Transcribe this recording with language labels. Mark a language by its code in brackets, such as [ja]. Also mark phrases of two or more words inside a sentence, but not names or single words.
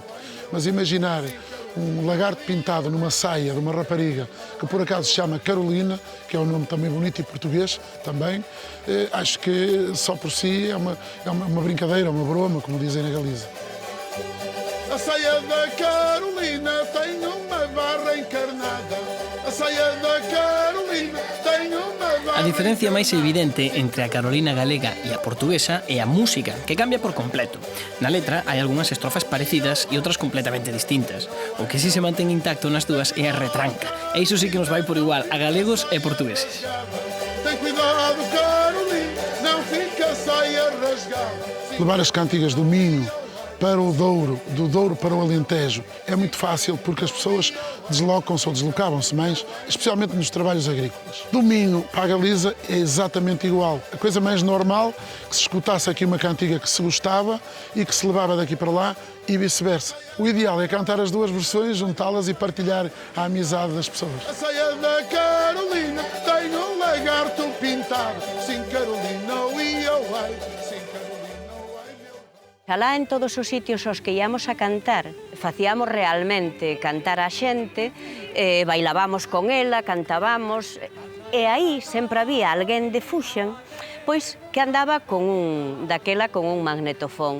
[pt] Mas imaginar um lagarto pintado numa saia de uma rapariga, que por acaso se chama Carolina, que é um nome também bonito e português também, acho que só por si é uma brincadeira, uma broma, como dizem na Galiza. A saia da Carolina tem uma barra encarnada. A saia da Carolina tem uma barra. [gl] A diferencia máis evidente entre a Carolina galega e a portuguesa é a música, que cambia por completo. Na letra hai algunhas estrofas parecidas e outras completamente distintas. O que si se mantén intacto nas dúas é a retranca. E iso sí que nos vai por igual a galegos e portugueses. [pt] Tem cuidado, Carolina, não fica a saia rasgada. Levar as cantigas do Minho para o Douro, do Douro para o Alentejo, é muito fácil porque as pessoas deslocam-se ou deslocavam-se mais, especialmente nos trabalhos agrícolas. Do Minho para a Galiza é exatamente igual. A coisa mais normal que se escutasse aqui uma cantiga que se gostava e que se levava daqui para lá e vice-versa. O ideal é cantar as duas versões, juntá-las e partilhar a amizade das pessoas. A saia da Carolina tem um lagarto pintado. Sim, Carolina, oi, oh, ai. Sim, Carolina. [gl] Alá en todos os sitios aos que íamos a cantar, facíamos realmente cantar a xente, bailábamos con ela, cantábamos, E aí sempre había alguén de Fuxan, pois que andaba con un magnetofón.